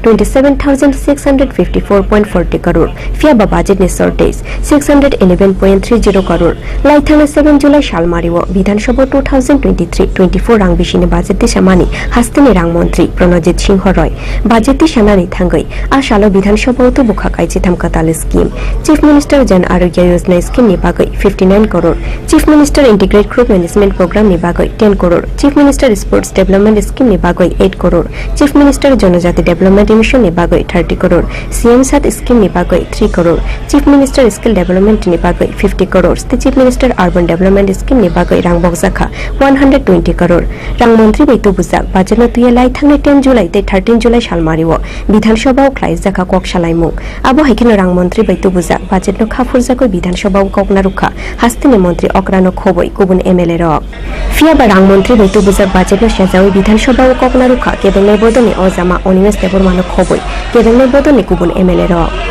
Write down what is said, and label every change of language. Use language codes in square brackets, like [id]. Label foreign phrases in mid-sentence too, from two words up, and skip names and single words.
[trp] 27,654.40 crore fiaba budget ni shortage 611.30 crore laithana 7 July salmari o Bidhansabha 2023-24 rang bishini budget ti samani hasteni rang mantri Pranajit Singh Roy budget ti sanani thangai asalo Bidhansabha tu bukhakai chitham katal scheme Chief Minister Jan Arogya Yojana scheme ni bagai 59 crore Chief Minister Integrated Crop Management Program ni bagai 10 crore Chief Minister Sports Development Scheme ni bagai 8 crore Chief Minister Janajati Development Mission ni bagai 30 crore CM Sat scheme ni bagai 3 crore Chief Minister Skill Development ni bagai 50 crore the Chief Minister Urban Development Scheme ni bagai rang boksakha 120 crore rang mantri baitu bujak budget no tuya lai thangnai 10 July te 13 July salmari o Bidhansabha khlai jaka kok salaimung abo haikino rang mantri baitu bujak budget no khafur jakoi Bidhansabha kokna rukha hastini mantri okrano khoboi kubun MLA rok fiaba rang mantri baitu bujak budget no sejawi Bidhansabha kokna rukha kebengnai bodoni ojama Onimes Debormano khoboi kebengnai bodoni kubun MLA rok